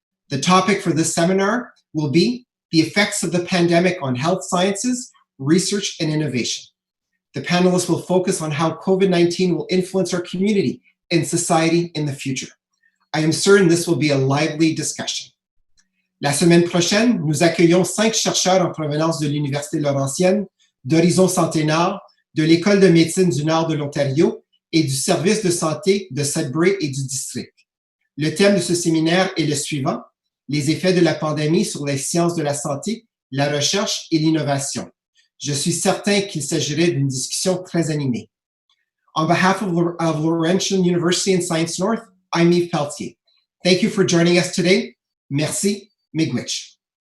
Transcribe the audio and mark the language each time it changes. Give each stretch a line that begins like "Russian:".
English: The topic for this seminar will be the effects of the pandemic on health sciences, research, and innovation. The panelists will focus on how COVID-19 will influence our community and society in the future. I am certain this will be a lively discussion.
French: La semaine prochaine, nous accueillons 5 chercheurs en provenance de l'Université Laurentienne, d'Horizon Santé Nord, de l'École de médecine du Nord de l'Ontario et du service de santé de Sudbury et du district. Le thème de ce séminaire est le suivant: les effets de la pandémie sur les sciences de la santé, la recherche et l'innovation. Je suis certain qu'il s'agirait d'une discussion très animée.
English: On behalf of Laurentian University and Science North, I'm Yves Pelletier. Thank you for joining us today.
French: Merci, miigwech.